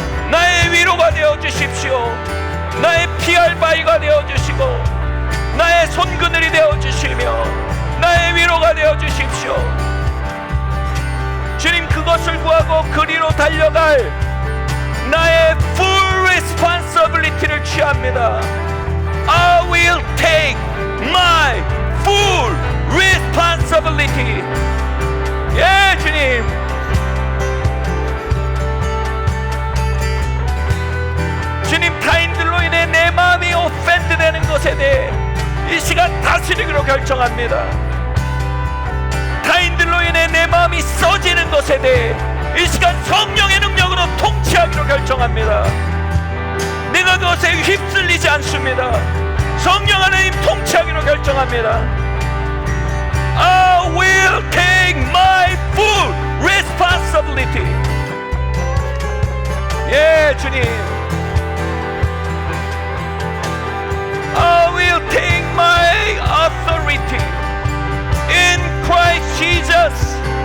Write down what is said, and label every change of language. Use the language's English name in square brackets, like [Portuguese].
[Korean] 나의 위로가 되어주십시오. 나의 피할 바위가 되어주시고, 나의 손그늘이 되어주시며, 나의 위로가 되어주십시오. 주님, 그것을 구하고 그리로 달려갈 나의 [English] full responsibility [Korean] 를 취합니다. [English] I will take my full responsibility. [Korean] 예, 주님. 주님, 타인들로 인해 내 마음이 오펜드 되는 것에 대해 이 시간 다스리기로 결정합니다. 타인들로 인해 내 마음이 써지는 것에 대해 이 시간 성령의 능력으로 통치하기로 결정합니다. 내가 그것에 휩쓸리지 않습니다. 성령 하나님 통치하기로 결정합니다. [English] I will take my full responsibility. [Korean] 예, 주님. [English] I will take my authority in Christ Jesus.